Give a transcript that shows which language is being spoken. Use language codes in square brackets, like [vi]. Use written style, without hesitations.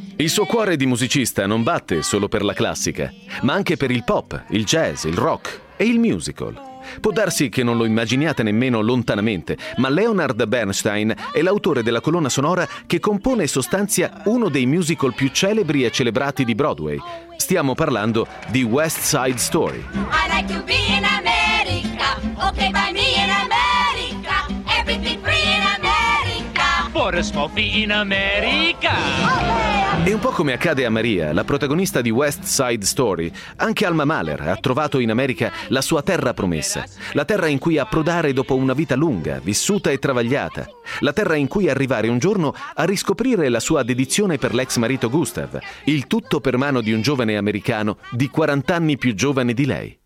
[it] Il suo cuore di musicista non batte solo per la classica, ma anche per il pop, il jazz, il rock e il musical. Può darsi che non lo immaginiate nemmeno lontanamente, ma Leonard Bernstein è l'autore della colonna sonora che compone e sostanzia uno dei musical più celebri e celebrati di Broadway. Stiamo parlando di West Side Story. [en] I like to be in America, okay by me in America, everything free in America, for a small fee in America. [it] E un po' come accade a Maria, la protagonista di West Side Story, anche Alma Mahler ha trovato in America la sua terra promessa, la terra in cui approdare dopo una vita lunga, vissuta e travagliata, la terra in cui arrivare un giorno a riscoprire la sua dedizione per l'ex marito Gustav, il tutto per mano di un giovane americano di 40 anni più giovane di lei.